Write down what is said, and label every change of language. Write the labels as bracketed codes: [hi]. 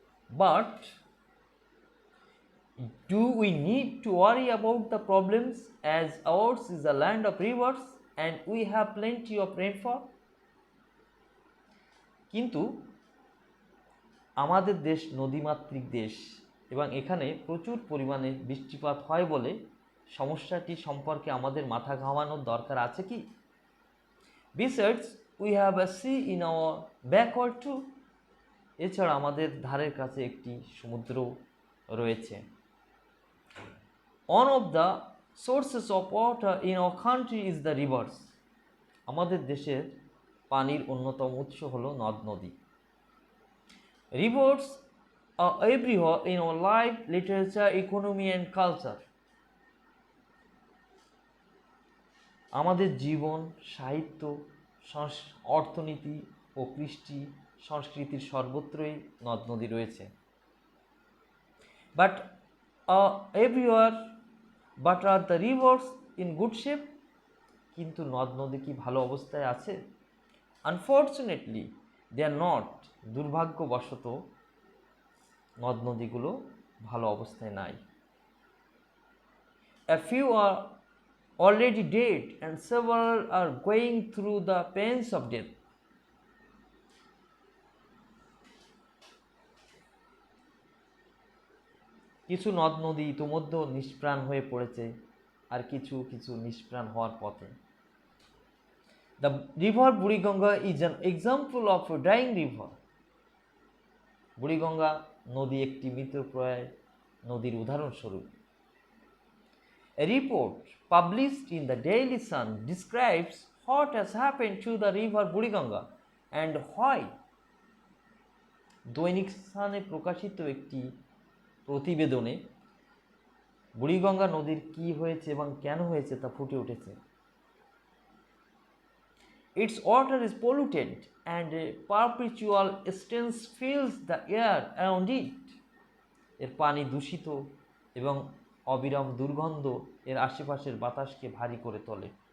[en] But do we need to worry about the problems as ours is a land of rivers and we have plenty of rainfall? [bn] কিন্তু আমাদের দেশ নদীমাতৃক দেশ এবং এখানে প্রচুর পরিমাণে বৃষ্টিপাত হয় বলে সমস্যাটি সম্পর্কে আমাদের মাথা ঘামানোর দরকার আছে কি? [en] Besides, we have a sea in our backward too. [bn] এছাড়া আমাদের ধারের কাছে একটি সমুদ্র রয়েছে। [en] One of the sources of water in our country is the rivers. [bn] আমাদের দেশের পানির অন্যতম উৎস হলো নদ নদী। [en] Rivers are everywhere in our life, literature, economy and culture. [bn] আমাদের জীবন, সাহিত্য, অর্থনীতি ও কৃষ্টি সংস্কৃতির সর্বত্রই নদ নদী রয়েছে। [en] But everywhere, but are the rivers in good shape? [bn] কিন্তু নদ নদী কি ভালো অবস্থায় আছে? [en] Unfortunately they are not. [bn] দুর্ভাগ্যবশত নদ নদীগুলো ভালো অবস্থায় নাই। [en] A few are already dead and several are going through the pains of death. [bn] কিছু নদ নদী ইতোমধ্যে নিষ্প্রাণ হয়ে পড়েছে, আর কিছু কিছু নিষ্প্রাণ হওয়ার পথে। [en] The river Buriganga is an example of a dying river. [bn] Buriganga নদী একটি মৃতপ্রায় নদীর উদাহরণস্বরূপ। [en] A report published in the Daily Sun describes what has happened to the river Buriganga and why. [bn] দৈনিক সানে প্রকাশিত একটি প্রতিবেদনে বুড়িগঙ্গা নদীর কি হয়েছে এবং কেন হয়েছে তা ফুটে উঠেছে। [en] Its water is polluted and a perpetual stench fills the air around it. [bn] এর পানি দূষিত এবং অবিরাম দুর্গন্ধ এর আশেপাশের বাতাসকে ভারী করে তোলে।